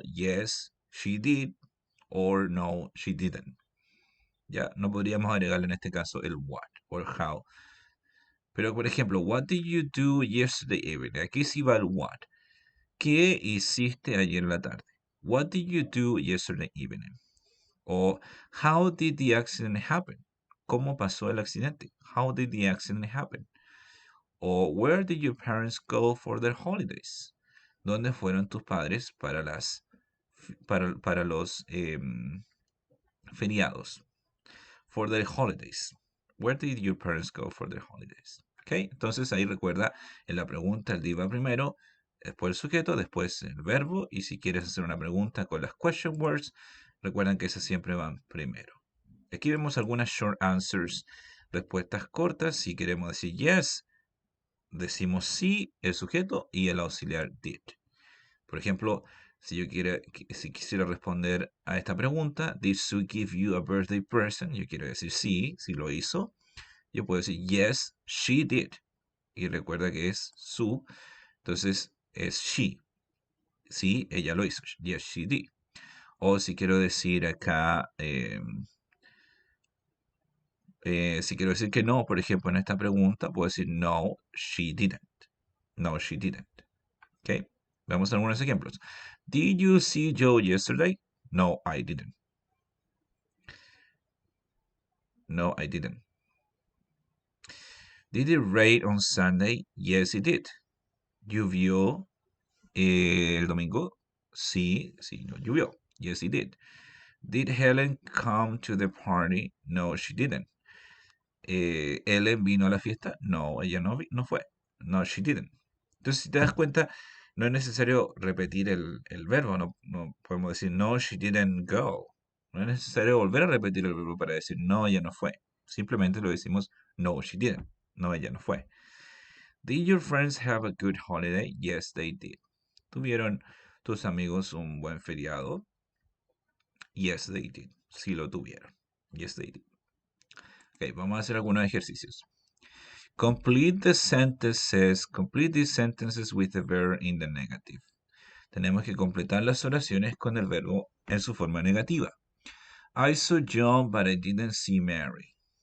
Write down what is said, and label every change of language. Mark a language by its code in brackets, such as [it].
[en] Yes, she did. Or no, she didn't. [es] Ya, no podríamos agregarle en este caso el what or how. Pero por ejemplo, [en] what did you do yesterday evening? [es] Aquí sí va el what. ¿Qué hiciste ayer en la tarde? [en] What did you do yesterday evening? O how did the accident happen? [es] ¿Cómo pasó el accidente? [en] How did the accident happen? O where did your parents go for their holidays? [es] ¿Dónde fueron tus padres para los feriados? [en] For their holidays. Where did your parents go for their holidays? ¿Ok? [es] Entonces ahí recuerda en la pregunta el did va primero, después el sujeto, después el verbo, y si quieres hacer una pregunta con las question words, recuerden que esas siempre van primero. Aquí vemos algunas short answers, respuestas cortas. Si queremos decir yes, decimos sí, el sujeto y el auxiliar did. Por ejemplo, si quisiera responder a esta pregunta, [en] ¿Did Sue give you a birthday present? [es] Yo quiero decir sí, sí lo hizo. Yo puedo decir [en] yes, she did. [es] Y recuerda que es Sue, entonces es she. Sí, ella lo hizo. [en] Yes, she did. [es] O si quiero decir acá, si quiero decir que no, por ejemplo, en esta pregunta, puedo decir no, she didn't. [en] No, she didn't. [es] ¿Ok? Veamos algunos ejemplos. [en] Did you see Joe yesterday? No, I didn't. No, I didn't. Did it rain on Sunday? Yes, it did. [es] ¿Llovió el domingo? Sí, sí, no llovió. [en] Yes, it did. Did Helen come to the party? No, she didn't. [es] ¿Ellen vino a la fiesta? No, ella no fue. [en] No, she didn't. [es] Entonces, si te das cuenta, no es necesario repetir el verbo. No podemos decir [en] no, she didn't go. [es] No es necesario volver a repetir el verbo para decir no, ella no fue. Simplemente lo decimos [en] no, she didn't. [es] No, ella no fue. [en] Did your friends have a good holiday? Yes, they did. [es] ¿Tuvieron tus amigos un buen feriado? [en] Yes, they did. [es] Sí lo tuvieron. Yes, they did. Ok, vamos a hacer algunos ejercicios. [en] Complete these sentences with the verb in the negative. [es] Tenemos que completar las oraciones con el verbo en su forma negativa. [en] I saw John, but I didn't see Mary.